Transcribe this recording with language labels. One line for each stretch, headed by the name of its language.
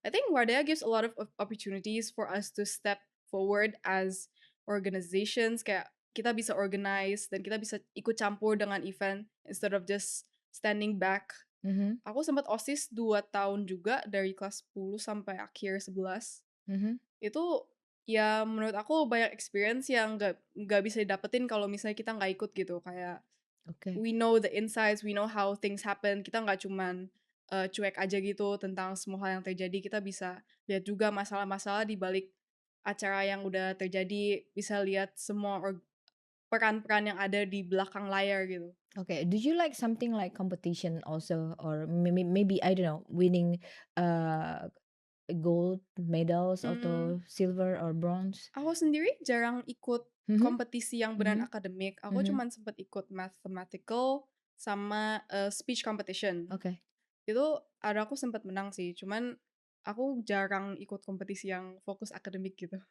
English: I think Wardea gives a lot of opportunities for us to step forward as organizations,
Indonesian: kayak kita bisa organize dan kita bisa ikut campur dengan event
English: instead of just standing back. mhm,
Indonesian: Aku sempat OSIS 2 tahun juga dari kelas 10 sampai akhir 11. mhm, Itu ya menurut aku banyak experience yang nggak bisa didapetin kalau misalnya kita nggak ikut gitu. Kayak oke.
English: we know the insights, we know how things happen.
Indonesian: Kita nggak cuman, cuek aja gitu tentang semua hal yang terjadi. Kita bisa lihat juga masalah-masalah di balik acara yang udah terjadi, bisa lihat semua peran-peran yang ada di belakang layar gitu.
English: Okay. Do you like something like competition also, or maybe I don't know, winning uh gold medals Mmm, atau silver or bronze?
Indonesian: aku sendiri jarang ikut Mhm, kompetisi yang beneran mhm, akademik. Aku mhm. cuman sempet ikut mathematical sama, speech competition. Oke. Itu ada aku sempet menang sih, cuman aku jarang ikut kompetisi yang fokus akademik gitu.